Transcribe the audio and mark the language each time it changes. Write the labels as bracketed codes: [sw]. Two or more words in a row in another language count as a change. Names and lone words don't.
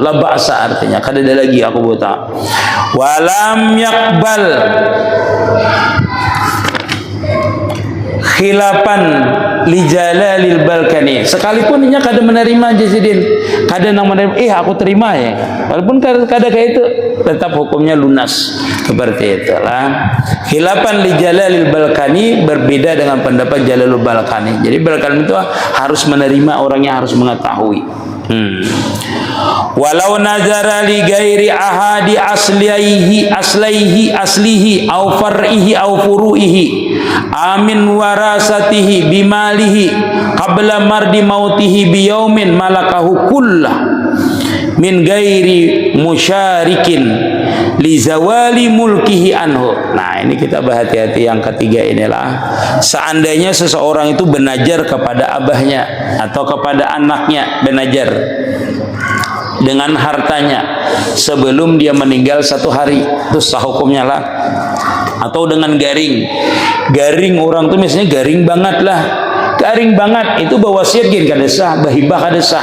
[ar] لا بأس [bjn] artinya kada ada lagi aku hutang. [ar] ولم يقبل خلافا لجلال البلقاني, [bjn] sekalipun inya kada menerima jasidin, kada nang menerima, aku terima ya, walaupun kada kayak itu, tetap hukumnya lunas. Seperti itulah. [ar] خلافا لجلال البلقاني, [bjn] berbeda dengan pendapat Jalalul Balkani. Jadi Balkani itu harus menerima, orangnya harus mengetahui. [ar] ولو نذر لغير أحد أصله أو فرعه أو فروعه أمن ورثته بماله قبل مرض موته بيوم ملكه كله من غير مشارك لزوال ملكه عنه. [bjn] Nah, ini kita berhati-hati yang ketiga inilah. Seandainya seseorang itu benajar kepada abahnya atau kepada anaknya, benajar dengan hartanya sebelum dia meninggal 1 hari, itu sah hukumnya lah. Atau dengan garing orang tuh misalnya garing banget lah, garing banget itu berwasiat gin kada sah, bahibah kada sah.